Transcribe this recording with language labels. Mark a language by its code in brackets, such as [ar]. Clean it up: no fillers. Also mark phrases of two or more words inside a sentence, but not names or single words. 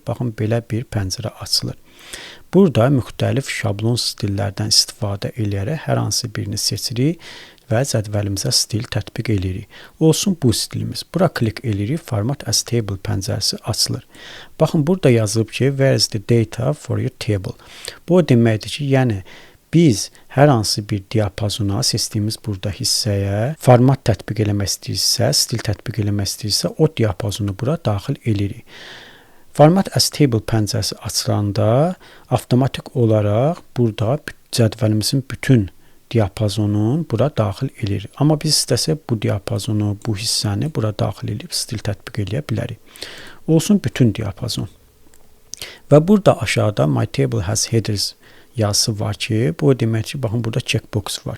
[az] Baxın, belə bir pəncərə açılır. Burada müxtəlif şablon stillərdən istifadə edərək hər hansı birini seçirik və cədvəlimizə stil tətbiq edirik. Olsun bu stilimiz. Bura klik edirik, Format as Table pəncərəsi açılır. Baxın, burada yazılıb ki, [en] where is the data for your table? [az] Bu o deməkdir ki, yəni biz hər hansı bir diapazona, seçdiyimiz burada hissəyə format tətbiq eləmək istəyirsə, stil tətbiq eləmək istəyirsə, o diapazonu bura daxil edirik. Format as Table pəncərəsi açılanda avtomatik olaraq burada cədvəlimizin bütün diapazonun bura daxil edilir. Amma biz istəsək bu diapazonu, bu hissəni bura daxil edib stil tətbiq edə bilərik. Olsun bütün diapazon. Və burada aşağıda [en] My Table has headers [az] yazısı var ki, bu demək ki, baxın burada checkbox var.